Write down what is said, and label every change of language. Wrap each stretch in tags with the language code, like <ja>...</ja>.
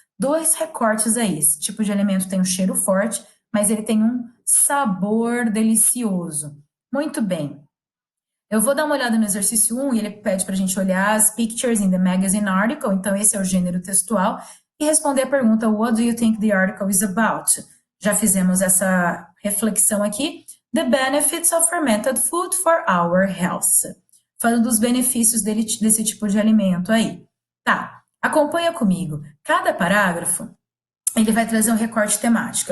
<pt>2 recortes aí. Esse tipo de alimento tem um cheiro forte, mas ele tem um sabor delicioso. Muito bem. Eu vou dar uma olhada no exercício 1 e ele pede para a gente olhar as</pt> <en>pictures in the magazine article,</en> <pt>então esse é o gênero textual, e responder a pergunta,</pt> <en>what do you think the article is about?</en> <pt>Já fizemos essa reflexão aqui.</pt> <en>The benefits of fermented food for our health.</en> <pt>Falando dos benefícios desse tipo de alimento aí. Tá, acompanha comigo. Cada parágrafo, ele vai trazer um recorte temático.</pt>